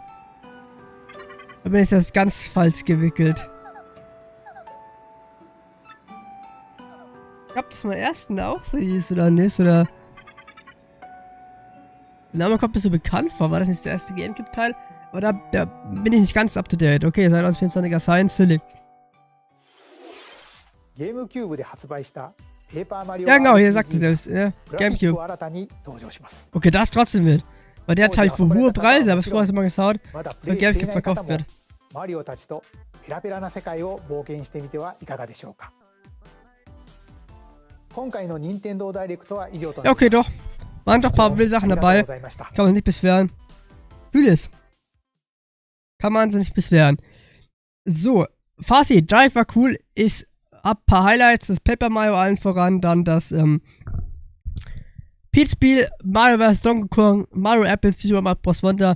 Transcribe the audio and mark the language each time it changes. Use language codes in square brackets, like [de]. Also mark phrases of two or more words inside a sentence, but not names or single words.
[de] Da bin ich das ganz falsch gewickelt. Ich glaube, das vom ersten auch so hieß, oder nicht, oder... Der Name kommt mir so bekannt vor, war das nicht der erste Gamecube-Teil? Aber da bin ich nicht ganz [en] up to date. [de] Okay, 2024er Science Silly. [ja] Gamecube で発売したペーパーマリオ [de] Ja, genau, hier sagte das, ja. Gamecube. Okay, das ist trotzdem wild. Weil der Teil für hohe Preise, habe ich vorher mal geschaut, für Gamecube verkauft wird. [ja] マリオたちとペラペラな世界を冒険してみてはいかがでしょうか。今回の任天堂ダイレクトは以上となります。 [de] Ja, okay, doch. Waren doch ein paar wilde Sachen dabei. Kann man nicht beschweren. Vieles. Kann man sich nicht beschweren. So, Fazit. Drive war cool. Ich hab ein paar Highlights. Das Paper Mario allen voran. Dann das Peach-Spiel. Mario vs. Donkey Kong. Mario Apples. Super Mario Bros. Wonder.